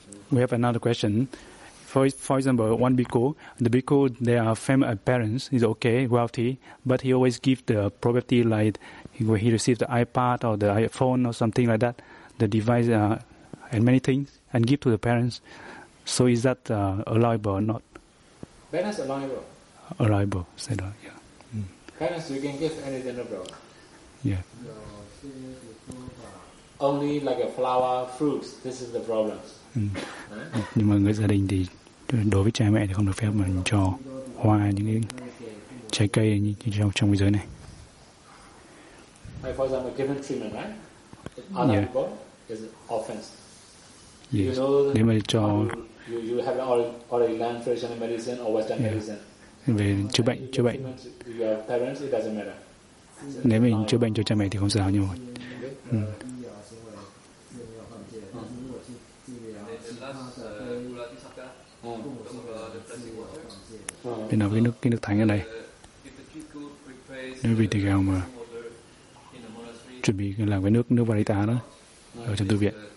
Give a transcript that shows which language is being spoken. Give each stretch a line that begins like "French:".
English: We have another question. For example, one bhikkhu, the bhikkhu, they are family parents, is okay, wealthy, but he always gives the property like he received the iPad or the iPhone or something like that, the device and many things, and give to the parents. So is that allowable or not? Parents allowable. Allowable, said that, yeah. Parents, you can give anything abroad. Yeah. Only like a flower, fruits, this is the problem.
Vietnamese: Nhưng mà người gia đình thì đối với cha mẹ thì không được phép mình cho hoa những cái trái cây như trong thế giới này.
English: For example, given treatment, right? Yeah. Other people is offense. Yes. You know,
Vietnamese: nếu mà cho
English: you have already learned traditional medicine or Western medicine.
Vietnamese: Về chữa bệnh.
English: Your parents, it doesn't matter.
Vietnamese: Nếu mình chữa bệnh cho cha mẹ thì không sao nhưng mà. Đây là cái nước thánh ở đây. Nếu vị tỳ kheo mà chuẩn bị làm cái nước Vajrayana đó ở trong tu viện.